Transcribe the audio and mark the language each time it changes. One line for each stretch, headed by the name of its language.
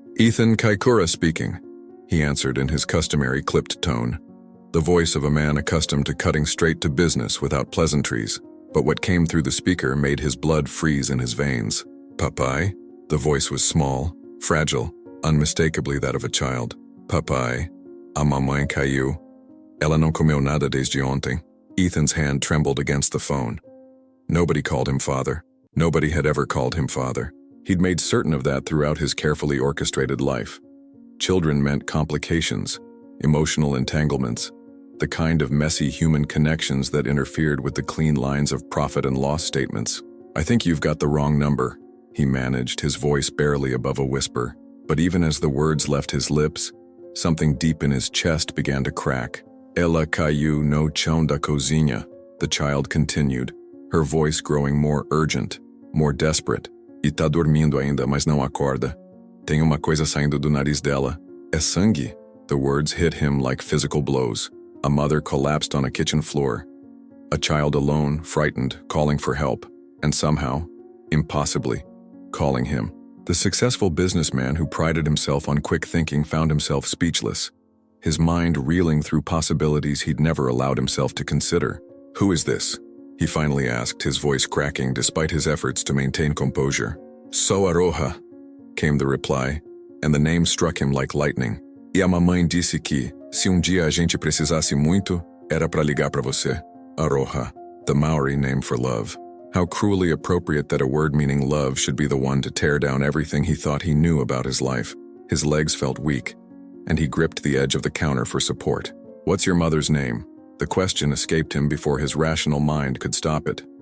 English: "Ethan Kaikura speaking," he answered in his customary clipped tone, the voice of a man accustomed to cutting straight to business without pleasantries. But what came through the speaker made his blood freeze in his veins. "Papai?" The voice was small, fragile, unmistakably that of a child.
Portuguese: "Papai, a mamãe caiu. Ela não comeu nada desde ontem."
English: Ethan's hand trembled against the phone. Nobody called him father. Nobody had ever called him father. He'd made certain of that throughout his carefully orchestrated life. Children meant complications, emotional entanglements, the kind of messy human connections that interfered with the clean lines of profit and loss statements. "I think you've got the wrong number," he managed, his voice barely above a whisper. But even as the words left his lips, something deep in his chest began to crack.
Portuguese: "Ela caiu no chão da cozinha,"
English: the child continued, her voice growing more urgent, more desperate.
Portuguese: "E tá dormindo ainda, mas não acorda. Tem uma coisa saindo do nariz dela. É sangue."
English: The words hit him like physical blows. A mother collapsed on a kitchen floor. A child alone, frightened, calling for help, and somehow, impossibly, calling him. The successful businessman who prided himself on quick thinking found himself speechless, his mind reeling through possibilities he'd never allowed himself to consider. "Who is this?" he finally asked, his voice cracking despite his efforts to maintain composure.
Portuguese: "Sou Aroha,"
English: came the reply, and the name struck him like lightning.
Portuguese: "E a mamãe disse que, se dia a gente precisasse muito, era pra ligar pra você."
English: Aroha, the Maori name for love. How cruelly appropriate that a word meaning love should be the one to tear down everything he thought he knew about his life. His legs felt weak, and he gripped the edge of the counter for support. "What's your mother's name?" The question escaped him before his rational mind could stop it.